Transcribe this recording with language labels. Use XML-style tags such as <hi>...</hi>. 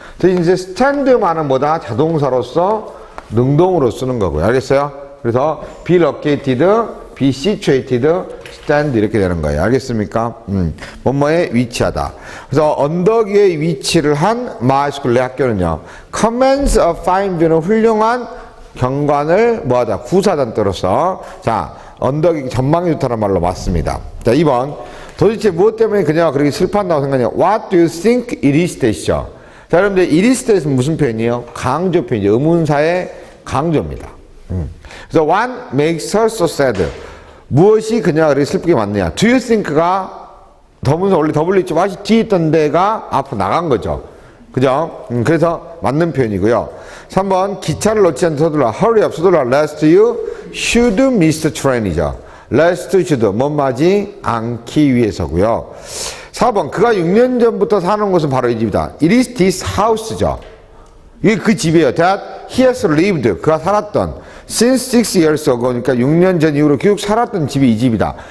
<ko>그래서 이제 stand만은 뭐다? 자동사로서 능동으로 쓰는 거고요. 알겠어요? 그래서 be located, be situated, stand 이렇게 되는 거예요. 알겠습니까? 뭐뭐에 위치하다. 그래서 언덕 위에 위치를 한 마이스쿨 내 학교는요.</ko> <en>commands a fine view</en> <ko>는 훌륭한 경관을 뭐하다? 구사하다는 뜻으로서 자, 언덕이 전망이 좋다는 말로 맞습니다. 자, 2번 도대체 무엇 때문에 그녀가 그렇게 슬퍼한다고 생각하냐?</ko> <en>What do you think it is that이죠.</en> <ko>자, 여러분들 it is that은 무슨 표현이에요? 강조 표현이죠. 의문사의 강조입니다.</ko> <en>그래서 what makes her so sad?</en> <ko>무엇이 그녀가 그렇게 슬프게 만드냐?</ko> <en>Do you think</en> <ko>가 더문서 원래 WH what이 뒤에 있던 데가 앞으로 나간 거죠. 그죠? 그래서 맞는 표현이고요. 3번 기차를 놓치지 않게 서둘러.</ko> <en>Hurry up,</en> <ko>서둘러.</ko> <en>Lest you should miss the train이죠.</en> <ko>Lest should, 못맞지 않기 위해서고요. 4번 그가 6년 전부터 사는 곳은 바로 이 집이다.</ko> <en>It is this house죠.</en> <ko>이게 그 집이에요.</ko> <en>That he has lived,</en> <ko>그가 살았던</ko> <en>since 6 years ago,</en> <ko>그러니까 6년 전 이후로 계속 살았던 집이 이 집이다.</ko>